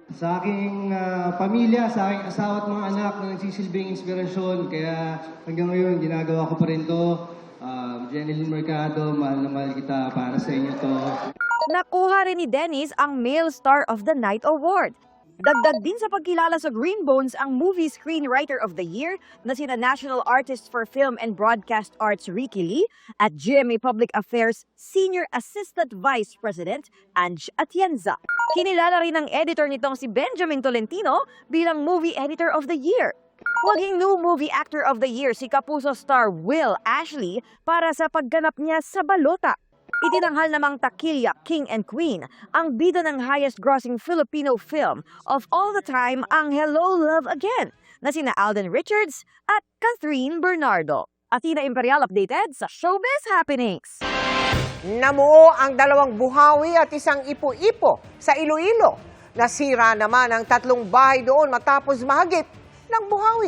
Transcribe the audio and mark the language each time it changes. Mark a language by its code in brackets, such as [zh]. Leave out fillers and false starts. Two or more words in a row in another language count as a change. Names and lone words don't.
[tl] Sa aking pamilya, sa aking asawa at mga anak na nagsisilbing inspirasyon, kaya hanggang ngayon ginagawa ko pa rin to. Jeneline Mercado, mahal na mahal kita, para sa inyo to. Nakuha rin ni Dennis ang Male Star of the Night Award. Dagdag din sa pagkilala sa Green Bones ang Movie Screenwriter of the Year na sina National Artist for Film and Broadcast Arts Ricky Lee at GMA Public Affairs [en] Senior Assistant Vice President [tl] Ange Atienza. Kinilala rin ang editor nitong si Benjamin Tolentino bilang Movie Editor of the Year. Maging new Movie Actor of the Year si Kapuso star Will Ashley para sa pagganap niya sa Balota. Itinanghal namang Taquilla, [en] King and Queen [tl] ang bida ng [en] highest-grossing Filipino film of all the time [tl] ang Hello, Love Again na sina Alden Richards at Catherine Bernardo. Athena Imperial updated sa Showbiz Happenings. Namuo ang 2 buhawi at 1 ipo-ipo sa Iloilo. Nasira naman ang 3 bahay doon matapos mahagip ng buhawi.